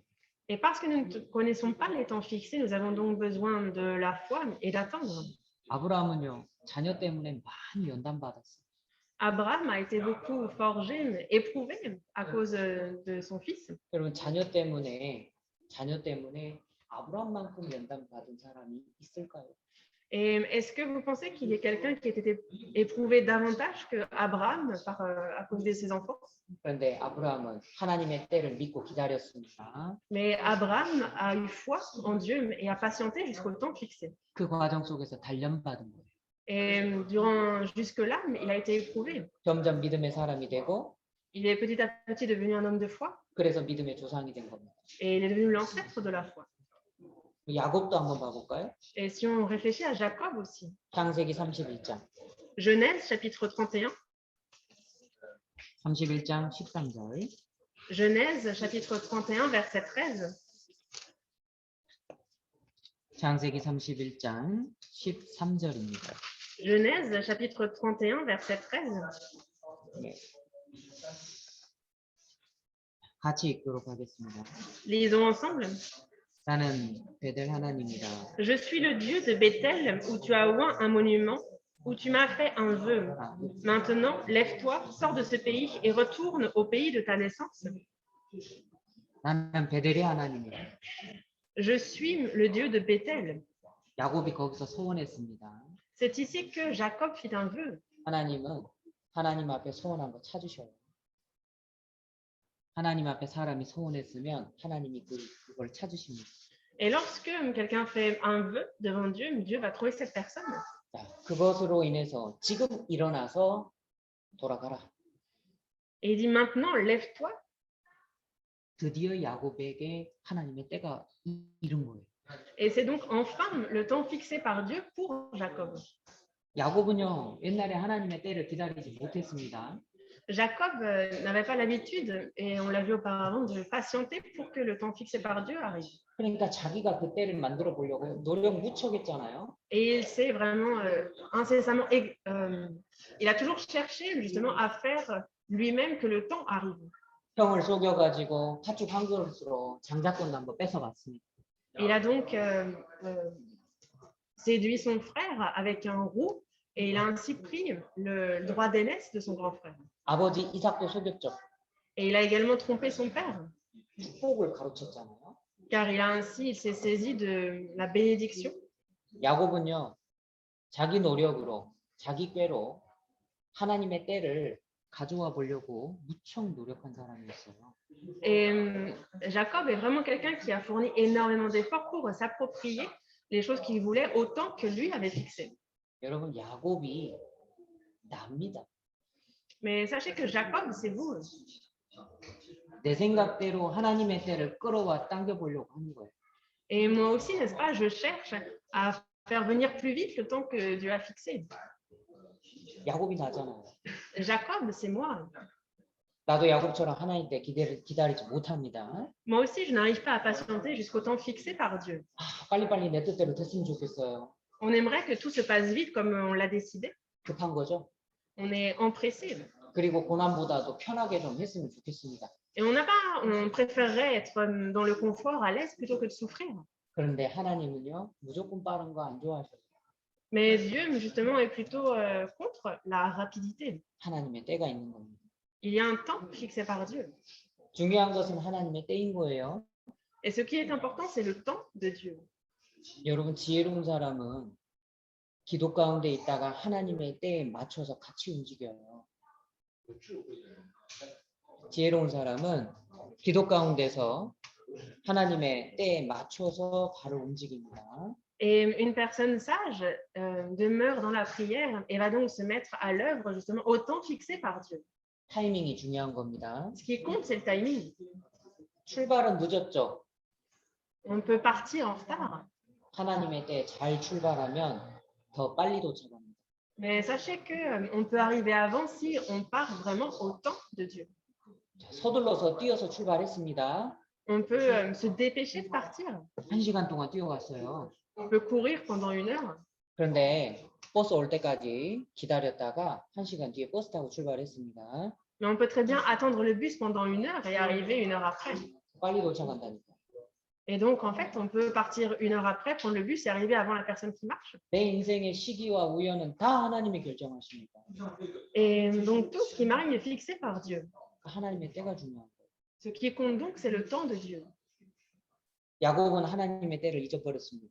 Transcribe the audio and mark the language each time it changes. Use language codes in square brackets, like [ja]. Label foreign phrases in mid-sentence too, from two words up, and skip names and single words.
[fr] Et parce que nous ne connaissons pas les temps fixés, nous avons donc besoin de la foi et d'attendre. [ko] 아브라함은요, 자녀 때문에 많이 연단받았어요. [fr] Abraham a été beaucoup forgé, éprouvé à cause de son fils. [ko] 여러분, 자녀 때문에 아브라함만큼 연단받은 사람이 있을까요? [fr] Et est-ce que vous pensez qu'il y ait quelqu'un qui ait été éprouvé davantage que Abraham à cause de ses enfants? [ko] 그런데 아브라함은 하나님의 때를 믿고 기다렸습니다. [fr] Mais Abraham a eu foi en Dieu et a patienté jusqu'au temps fixé. [ko] 그 과정 속에서 단련받은 거예요. [fr] Et jusque-là, il a été éprouvé. [ko] 점점 믿음의 사람이 되고, [fr] Il est petit à petit devenu un homme de foi [ko] 그래서 믿음의 조상이 된 겁니다. [fr] et il est devenu l'ancêtre de la foi. [ko] 야곱도 한번 봐볼까요? [fr] Et si on réfléchit à Jacob aussi, [ko] 창세기 31장. [fr] Genèse chapitre 31, [ko] 31장 13절. [fr] Genèse chapitre 31 verset 13. [ko] 창세기 31장 13절입니다. [fr] Genèse chapitre 31 verset 13. [ko] 네. 같이 읽도록 하겠습니다. [fr] Lisons ensemble. [ko] 나는 베델 하나님이다. [fr] Je suis le Dieu de Bethel où tu as oint un monument, où tu m'as fait un vœu. Maintenant, lève-toi, sors de ce pays et retourne au pays de ta naissance. [ko] 나는 베델의 하나님이다. [fr] Je suis le Dieu de Bethel. [ko] 야곱이 거기서 소원했습니다. [fr] C'est ici que Jacob fit un vœu. [ko] 하나님은 하나님 앞에 소원한 거 찾으셔요. 하나님 앞에 사람이 소원했으면 하나님이 그걸 찾으십니다. [fr] Et lorsque quelqu'un fait un vœu devant Dieu, Dieu va trouver cette personne. [ko] 자, 그것으로 인해서 지금 일어나서 돌아가라. [fr] Et il dit maintenant, lève-toi. [ko] 드디어 야곱에게 하나님의 때가 이른 거예요. [fr] Et c'est donc enfin le temps fixé par Dieu pour Jacob. [ko] 야곱은요, 옛날에 하나님의 때를 기다리지 못했습니다. [fr] Jacob n'avait pas l'habitude, et on l'a vu auparavant, de patienter pour que le temps fixé par Dieu arrive. [ko] 그러니까 자기가 그 때를 만들어 보려고 노력 무척했잖아요. [fr] Et il s'est vraiment incessamment, il a toujours cherché justement à faire lui-même que le temps arrive. [ko] 형을 속여가지고 팥죽 한 그릇으로 장자권도 한번 뺏어갔습니다. [fr] Il a donc séduit son frère avec un roux et il a ainsi pris le droit d'aînesse de son grand frère. [ko] 아버지 이삭도 속였죠. [fr] Et il a également trompé son père, [ko] 축복을 가로쳤잖아요. [fr] car il s'est saisi de la bénédiction. [ko] 야곱은요, 자기 노력으로, 자기 꾀로 하나님의 때를 가져와 보려고 무척 노력한 사람이었어요. [fr] Et Jacob est vraiment quelqu'un qui a fourni énormément d'efforts pour s'approprier les choses qu'il voulait autant que lui avait fixé. [ko] 여러분, 야곱이 납니다. [fr] Mais sachez que Jacob, c'est vous. [ko] 내 생각대로 하나님의 때를 끌어와 당겨보려고 하는 거예요. [fr] Et moi aussi, n'est-ce pas, je cherche à faire venir plus vite le temps que Dieu a fixé. [ko] 야곱이 나잖아요. [fr] Jacob, c'est moi. [ko] 나도 야곱처럼 하나님 때 기다리지 못합니다. [fr] Moi aussi, je n'arrive pas à patienter jusqu'au temps fixé par Dieu. [ko] 빨리빨리 내 뜻대로 됐으면 좋겠어요. [fr] On aimerait que tout se passe vite comme on l'a décidé. [ko] 급한 거죠. [fr] On est empressé. [ko] 그리고 고난보다도 편하게 좀 했으면 좋겠습니다. [fr] Et on préférerait être dans le confort, à l'aise, plutôt que de souffrir. [ko] 그런데 하나님은요, 무조건 빠른 거 안 좋아하셔요. [fr] Mais Dieu, justement, est plutôt contre la rapidité. [ko] 하나님의 때가 있는 겁니다. [fr] Il y a un temps fixé par Dieu. [ko] 중요한 것은 하나님의 때인 거예요. [fr] Et ce qui est important, c'est le temps de Dieu. [ko] 여러분, 지혜로운 사람은 기도 가운데 있다가 하나님의 때에 맞춰서 같이 움직여요. 지혜로운 사람은 기도 가운데서 하나님의 때에 맞춰서 바로 움직입니다. [fr] Et une personne sage demeure dans la prière et va donc se mettre à l'œuvre justement au temps fixé par Dieu. [ko] 타이밍이 중요한 겁니다. [fr] Ce qui compte, c'est le timing. [ko] 출발은 늦었죠. [fr] On peut partir en retard. [ko] 하나님의 때에 잘 출발하면 더 빨리 도착합니다. [fr] Mais sachez qu'on peut arriver avant si on part vraiment au temps de Dieu. [ko] 서둘러서 뛰어서 출발했습니다. [fr] On peut se dépêcher de partir. [ko] 1시간 동안 뛰어갔어요. [fr] On peut courir pendant 1 heure. [ko] 그런데 버스 올 때까지 기다렸다가 1시간 뒤에 버스 타고 출발했습니다. [fr] Mais on peut très bien attendre le bus pendant 1 heure et arriver 1 heure après. [ko] 빨리 도착한다니까. [fr] Et donc, en fait, on peut partir 1 heure après, prendre le bus et arriver avant la personne qui marche. [ko] 내 인생의 시기와 우연은 다 하나님이 결정하십니다. [fr] Et donc, tout ce qui m'arrive est fixé par Dieu. [ko] 하나님의 때가 중요한 거예요. [fr] Ce qui compte donc, c'est le temps de Dieu. [ko] 야곱은 하나님의 때를 잊어버렸습니다.